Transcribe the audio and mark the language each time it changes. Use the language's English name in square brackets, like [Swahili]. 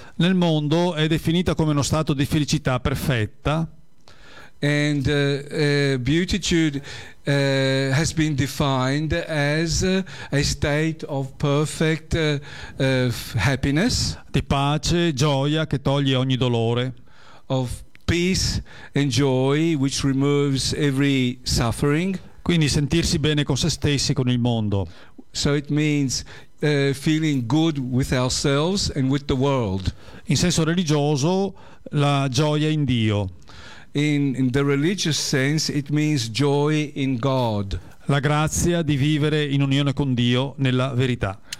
[Italian] Nel mondo è definita come uno stato di felicità perfetta. [English] And beatitude has been defined as a state of perfect happiness, [Italian] di pace, gioia che toglie ogni dolore, [English] of peace and joy which removes every suffering, [Italian] quindi sentirsi bene con se stessi, con il mondo. [English] So it means feeling good with ourselves and with the world. [Italian] In senso religioso, la gioia in Dio. [English] In the religious sense, it means joy in God. [Italian] La grazia di vivere in unione con Dio nella verità.